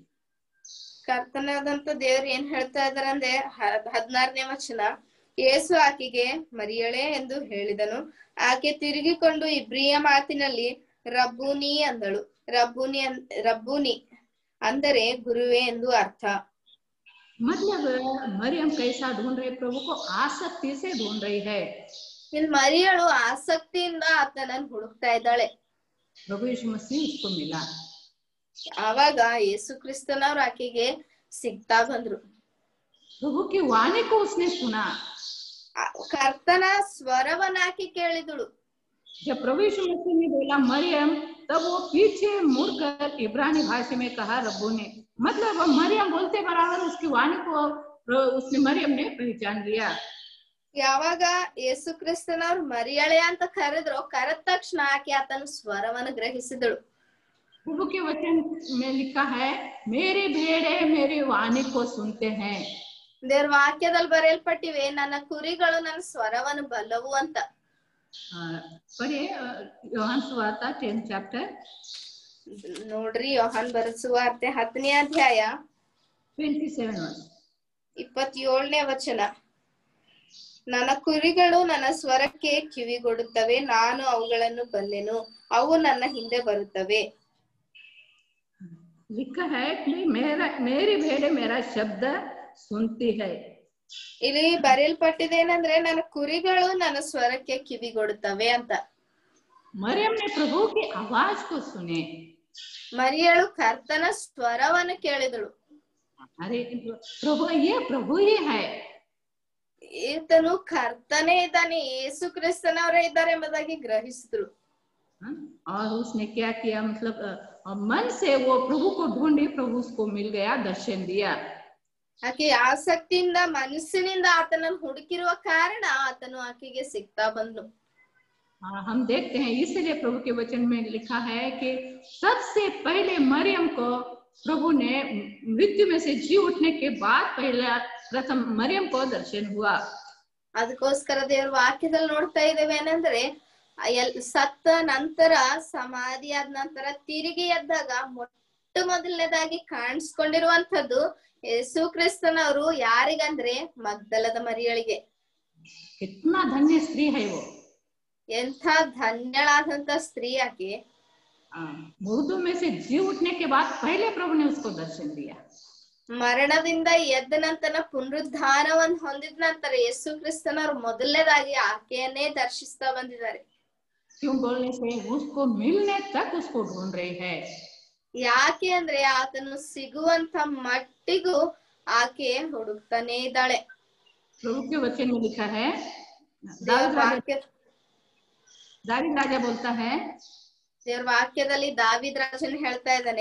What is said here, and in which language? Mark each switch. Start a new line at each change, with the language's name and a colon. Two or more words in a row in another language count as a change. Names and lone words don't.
Kannada: ಕರ್ತನಾದಂತ ದೇವ್ರು ಏನ್ ಹೇಳ್ತಾ ಇದಾರೆ ಅಂದ್ರೆ 16ನೇ ವಚನ, ಯೇಸು ಆಕೆಗೆ ಮರಿಯಳೇ ಎಂದು ಹೇಳಿದನು. ಆಕೆ ತಿರುಗಿಕೊಂಡು ಇಬ್ರಿಯ ಮಾತಿನಲ್ಲಿ ರಬ್ಬೂನಿ ಅಂದಳು. ರಬ್ಬೂನಿ ಅಂದರೆ ಗುರುವೇ ಎಂದು ಅರ್ಥ.
Hindi: मतलब मरियम कैसा ढूंढ रही, प्रभु को आसक्ति से ढूंढ रही है.
Kannada: ಇಲ್ಲಿ ಮರಿಯಳು ಆಸಕ್ತಿಯಿಂದ ಆತನನ್ನು ಹುಡುಕ್ತಾ ಇದ್ದಾಳೆ.
Hindi: प्रभु यीशु मसीह उसको मिला.
Kannada: ಆವಾಗ ಯೇಸು ಕ್ರಿಸ್ತನವ್ರು ಆಕೆಗೆ ಸಿಗ್ತಾ ಬಂದ್ರು.
Hindi: प्रभु की वाणी को उसने सुना.
Kannada: ಕರ್ತನ ಸ್ವರವನ್ನ ಆಕೆ ಕೇಳಿದಳು.
Hindi: जब प्रभु यीशु मसीह ने बोला मरियम, तब वो पीछे मुड़कर इब्रानी भाषा में कहा रब्बूनी. मतलब मरियम बोलते बराबर उसकी वाणी को उसने मरियम ने पहचान लिया.
Kannada: ಯಾವಾಗ ಯೇಸು ಕ್ರಿಸ್ತನವ್ರು ಮರಿಯಳೆ ಅಂತ ಕರೆದ್ರು, ಕರೆದ ತಕ್ಷಣ ಆಕೆ ಆತನ ಸ್ವರವನ್ನು ಗ್ರಹಿಸಿದಳು.
Hindi: प्रभु के वचन में लिखा है मेरी भेड़े मेरी वाणी को सुनते हैं.
Kannada: ದೇವ್ರ ವಾಕ್ಯದಲ್ಲಿ ಬರೆಯಲ್ಪಟ್ಟಿವೆ, ನನ್ನ ಕುರಿಗಳು ನನ್ನ ಸ್ವರವನ್ನು ಬಲ್ಲವು ಅಂತ.
Hindi: पढ़िए योहान सुवार्ता
English: 10th chapter.
Kannada: ನೋಡ್ರಿ, ಯೋಹಾನ್ ಬರೆದ ಸುವಾರ್ತೆ 10ನೇ ಅಧ್ಯಾಯ
English: 27 verse.
Kannada: 27ನೇ ವಚನ. ನನ್ನ ಕುರಿಗಳು ನನ್ನ ಸ್ವರಕ್ಕೆ ಕಿವಿಗೊಡುತ್ತವೆ, ನಾನು ಅವುಗಳನ್ನು ಬಲ್ಲೆನು, ಅವು ನನ್ನ ಹಿಂದೆ ಬರುತ್ತವೆ.
Hindi: लिखा है कि मेरी भेड़े मेरा शब्द सुनती है.
Kannada: ಇಲ್ಲಿ ಬರೆಯಲ್ಪಟ್ಟಿದೆ ಏನಂದ್ರೆ ನನ್ನ ಕುರಿಗಳು ನನ್ನ ಸ್ವರಕ್ಕೆ ಕಿವಿಗೊಡುತ್ತವೆ ಅಂತ.
Hindi: मरियम ने प्रभु की आवाज को सुने.
Kannada: ಮರಿಯಳು ಕರ್ತನ ಸ್ವರವನ್ನು ಕೇಳಿದಳು.
Hindi: अरे प्रभु, ये प्रभु ही है.
Kannada: ಈತನು ಕರ್ತನೇ ಇದ್ದಾನೆ, ಯೇಸು ಕ್ರಿಸ್ತನವರೇ ಇದ್ದಾರೆ ಎಂಬುದಾಗಿ ಗ್ರಹಿಸಿದ್ರು.
Hindi: और उसने क्या किया, मतलब मन से वो प्रभु को ढूंढी, प्रभु उसको मिल गया, दर्शन दिया.
Kannada: ಆಕೆ ಆಸಕ್ತಿಯಿಂದ ಮನಸ್ಸಿನಿಂದ ಆತನನ್ನು ಹುಡುಕಿರುವ ಕಾರಣ ಆತನು ಆಕೆಗೆ ಸಿಗ್ತಾ ಬಂದ್ನು.
Hindi: हम देखते हैं इसलिए प्रभु के वचन में लिखा है कि सबसे पहले मरियम को प्रभु ने मृत्यु में से जी उठने के बाद पहला प्रथम मरियम को दर्शन हुआ.
Kannada: ಅದಕ್ಕೋಸ್ಕರ ದೇವ್ರ ವಾಕ್ಯದಲ್ಲಿ ನೋಡ್ತಾ ಇದ್ದೇವೆ ಏನಂದ್ರೆ, ಸತ್ತ ನಂತರ ಸಮಾಧಿಯಾದ ನಂತರ ತಿರುಗಿ ಎದ್ದಾಗ ಮೊಟ್ಟ ಮೊದಲನೇದಾಗಿ ಕಾಣಿಸ್ಕೊಂಡಿರುವಂತದ್ದು ಯೇಸು ಕ್ರಿಸ್ತನವರು ಯಾರಿಗಂದ್ರೆ ಮಗ್ದಲದ ಮರಿಯಳಿಗೆ.
Hindi: कितना धन्य स्त्री है वो.
Kannada: ಎಂಥ ಧನ್ಯಳಾದಂತ ಸ್ತ್ರೀ ಆಕೆ.
Hindi: मुर्दों में से जी उठने के बाद पहले प्रभु ने उसको दर्शन दिया.
Kannada: ಮರಣದಿಂದ ಎದ್ದ ನಂತರ ಪುನರುದ್ಧಾನವನ್ನು ಹೊಂದಿದ ನಂತರ ಯೇಸು ಕ್ರಿಸ್ತನವರು ಮೊದಲನೇದಾಗಿ ಆಕೆಯನ್ನೇ ದರ್ಶಿಸ್ತಾ ಬಂದಿದ್ದಾರೆ.
Hindi: क्यों बोलने से उसको मिलने तक उसको ढूंढ रही है.
Kannada: ಯಾಕೆ ಅಂದ್ರೆ ಆತನು ಸಿಗುವಂತ ಮಟ್ಟಿಗೂ ಆಕೆ ಹುಡುಕ್ತಾನೆ ಇದ್ದಾಳೆ.
Hindi: प्रभु के वचन में लिखा है, दावीद राजा बोलता है,
Kannada: ದೇವ್ರ ವಾಕ್ಯದಲ್ಲಿ ದಾವೀದ್ ರಾಜನ್ ಹೇಳ್ತಾ ಇದ್ದಾನೆ,